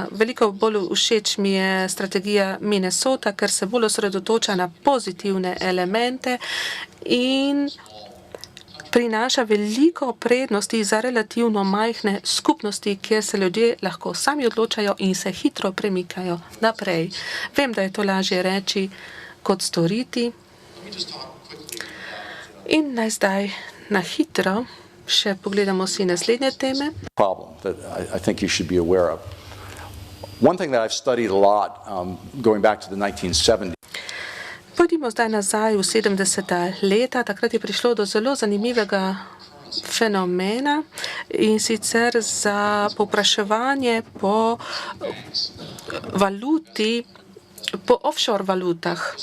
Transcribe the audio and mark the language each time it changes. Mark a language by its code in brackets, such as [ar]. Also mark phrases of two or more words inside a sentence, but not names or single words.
[sl] Veliko bolj všeč mi je strategija Minnesota, ker se bolj osredotoča na pozitivne elemente in prinaša veliko prednosti za relativno majhne skupnosti, kjer se ljudje lahko sami odločajo in se hitro premikajo naprej. Vem, da je to lažje reči kot storiti. In naj zdaj na hitro še pogledamo si naslednje teme. [en] Problem that I think you should be aware of. One thing that I've studied a lot, going back to the 1970s. [sl] Pojdimo zdaj nazaj v 70. leta. Takrat je prišlo do zelo zanimivega fenomena in sicer za povpraševanje po valuti, po offshore valutah.